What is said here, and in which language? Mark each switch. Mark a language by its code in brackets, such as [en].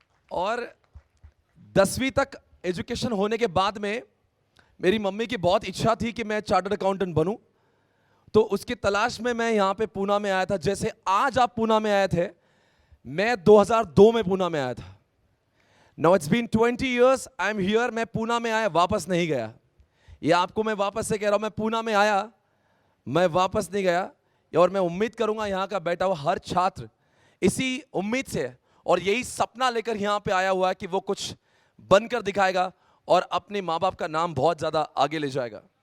[hi] और 10वीं तक एजुकेशन होने के बाद में मेरी मम्मी की बहुत इच्छा थी कि मैं चार्टर्ड अकाउंटेंट बनूं, तो उसकी तलाश में मैं यहाँ पे पूना में आया था। जैसे आज आप पूना में आए थे, मैं 2002 में पूना में आया था। [en] Now it's been 20 years, I'm here। [hi] मैं पूना में आया, वापस नहीं गया। ये आपको मैं वापस से कह रहा हूं, मैं पूना में आया, मैं वापस नहीं गया। और मैं उम्मीद करूंगा यहाँ का बैठा हुआ हर छात्र इसी उम्मीद से और यही सपना लेकर यहाँ पे आया हुआ है कि वो कुछ बनकर दिखाएगा और अपने माँ बाप का नाम बहुत ज़्यादा आगे ले जाएगा।